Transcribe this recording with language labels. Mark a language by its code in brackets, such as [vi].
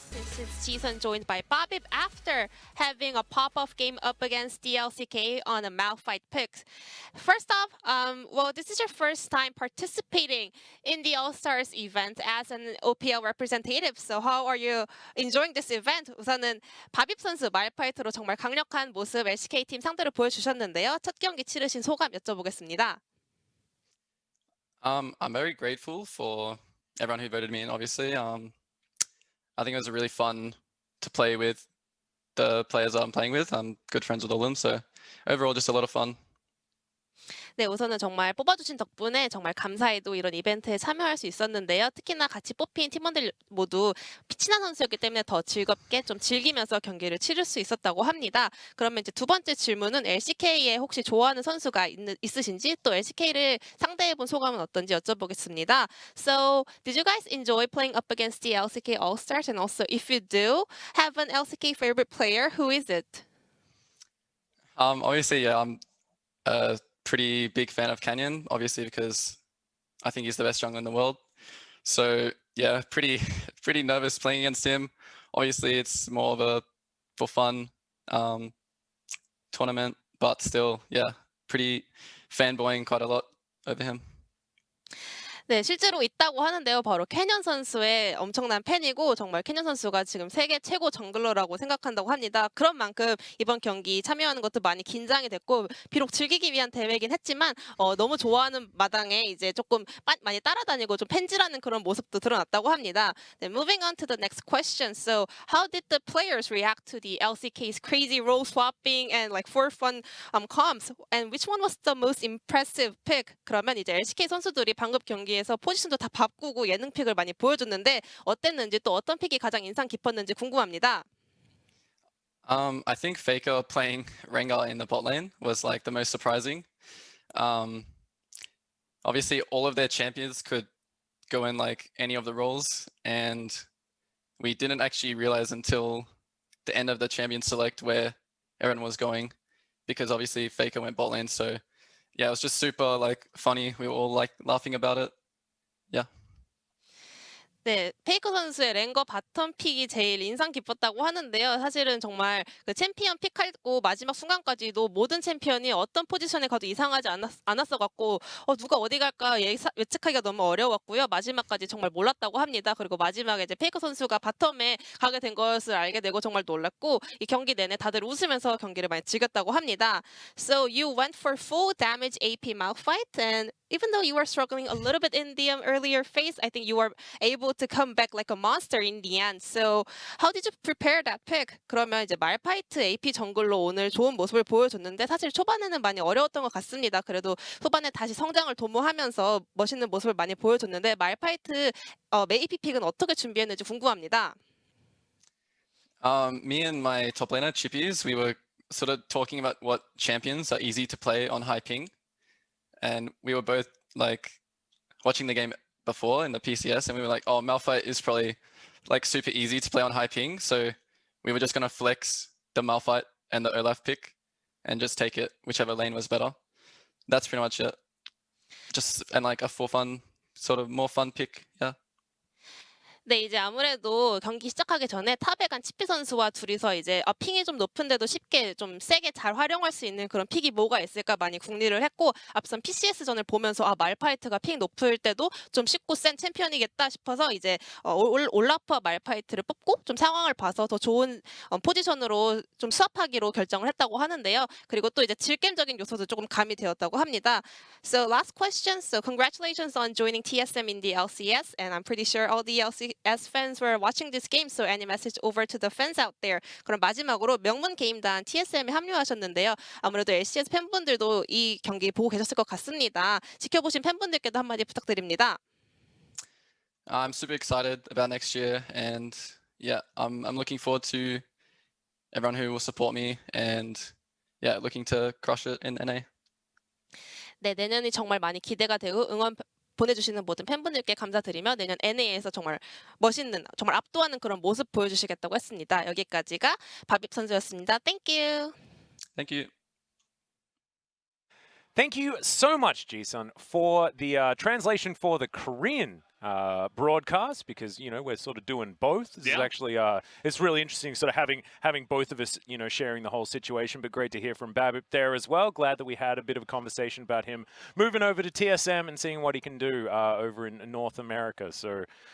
[en] This is Ji-sun joined by Babip after having a pop-off game up against the LCK on a Malphite pick. First off, this is your first time participating in the All-Stars event as an OPL representative. So how are you enjoying this event? [ko] 우선은 바빕 선수 말파이트로 정말 강력한 모습 LCK 팀 상대로 보여주셨는데요. 첫 경기 치르신 소감 여쭤보겠습니다. [en] I'm very grateful for everyone who voted me in, obviously. I think it was really fun to play with the players I'm playing with. I'm good friends with all of them, so overall just a lot of fun. [ko] 네, 우선은 정말 뽑아주신 덕분에 정말 감사히도 이런 이벤트에 참여할 수 있었는데요. 특히나 같이 뽑힌 팀원들 모두 친한 선수였기 때문에 더 즐겁게 좀 즐기면서 경기를 치를 수 있었다고 합니다. 그러면 이제 두 번째 질문은 LCK에 혹시 좋아하는 선수가 있으신지 또 LCK를 상대해본 소감은 어떤지 여쭤보겠습니다. [en] So, did you guys enjoy playing up against the LCK All-Stars? And also, if you do have an LCK favorite player, who is it? Obviously, yeah, I'm a pretty big fan of Canyon, obviously, because I think he's the best jungler in the world. So yeah, pretty nervous playing against him. Obviously, it's more of a for fun tournament, but still, yeah, pretty fanboying quite a lot over him. [ko] 네, 실제로 있다고 하는데요. 바로 캐년 선수의 엄청난 팬이고 정말 캐년 선수가 지금 세계 최고 정글러라고 생각한다고 합니다. 그런 만큼 이번 경기 참여하는 것도 많이 긴장이 됐고 비록 즐기기 위한 대회이긴 했지만 너무 좋아하는 마당에 이제 조금 많이 따라다니고 좀 팬질하는 그런 모습도 드러났다고 합니다. [en] 네, moving on to the next question. So, how did the players react to the LCK's crazy role swapping and like for fun comps? And which one was the most impressive pick? [ko] 그러면 이제 LCK 선수들이 방금 경기에서 포지션도 다 바꾸고 예능 픽을 많이 보여줬는데 어땠는지 또 어떤 픽이 가장 인상 깊었는지 궁금합니다. [en] I think FLICKR playing Rengar in the bot lane was like the most surprising. Obviously, all of their champions could go in like any of the roles, and we didn't actually realize until the end of the champion select where everyone was going, because obviously FLICKR went bot lane. So yeah, it was just super like funny. We were all like laughing about it. Yeah. [ko] 네, 페이커 선수의 랭거 바텀 픽이 제일 인상 깊었다고 하는데요. 사실은 정말 그 챔피언 픽하고 마지막 순간까지도 모든 챔피언이 어떤 포지션에 가도 이상하지 않았어갖고 누가 어디 갈까 예측하기가 너무 어려웠고요. 마지막까지 정말 몰랐다고 합니다. 그리고 마지막에 이제 페이커 선수가 바텀에 가게 된 것을 알게 되고 정말 놀랐고 이 경기 내내 다들 웃으면서 경기를 많이 즐겼다고 합니다. [en] So you went for full damage AP Malphite, and even though you were struggling a little bit in the earlier phase, I think you were able to come back like a monster in the end. So how did you prepare that pick? [ko] 그러면 이제 말파이트 AP 정글로 오늘 좋은 모습을 보여줬는데 사실 초반에는 많이 어려웠던 것 같습니다. 그래도 후반에 다시 성장을 도모하면서 멋있는 모습을 많이 보여줬는데 말파이트 AP 픽은 어떻게 준비했는지 궁금합니다. [en] Me and my top laner Chippies, we were sort of talking about what champions are easy to play on high ping, and we were both like watching the game before in the PCS, and we were like, oh, Malphite is probably like super easy to play on high ping, so we were just going to flex the Malphite and the Olaf pick and just take it whichever lane was better. That's pretty much it. Just and like a for fun, sort of more fun pick. Yeah. [ko] 네, 이제 아무래도 경기 시작하기 전에 탑에 간 치피 선수와 둘이서 이제 핑이 좀 높은데도 쉽게 좀 세게 잘 활용할 수 있는 그런 픽이 뭐가 있을까 많이 궁리를 했고 앞선 PCS전을 보면서 말파이트가 픽 높을 때도 좀 쉽고 센 챔피언이겠다 싶어서 이제 올라프와 말파이트를 뽑고 좀 상황을 봐서 더 좋은 포지션으로 좀 수합하기로 결정을 했다고 하는데요. 그리고 또 이제 질겜적인 요소도 조금 가미되었다고 합니다. [en] So last question. So congratulations on joining TSM in the LCS, and I'm pretty sure all the LCS fans were watching this game. So any message over to the fans out there? [ko] 그럼 마지막으로 명문 게임단 TSM에 합류하셨는데요. 아무래도 LCS 팬분들도 이 경기 보고 계셨을 것 같습니다. 지켜보신 팬분들께도 한마디 부탁드립니다. [en] I'm super excited about next year, and yeah, I'm looking forward to everyone who will support me, and yeah, looking to crush it in NA. [ko] 네, 내년이 정말 많이 기대가 되고 응원 보내주시는 모든 팬분들께 감사드리며 내년 NA에서 정말 멋있는, 정말 압도하는 그런 모습 보여주시겠다고 했습니다. 여기까지가 바빕 선수였습니다. [en] Thank you. Thank you. Thank you so much, Jisun, for the translation for the Korean broadcast, because we're sort of doing both. This is actually it's really interesting, sort of having both of us sharing the whole situation. But great to hear from Babip there as well. Glad that we had a bit of a conversation about him moving over to TSM and seeing what he can do over in North America. So.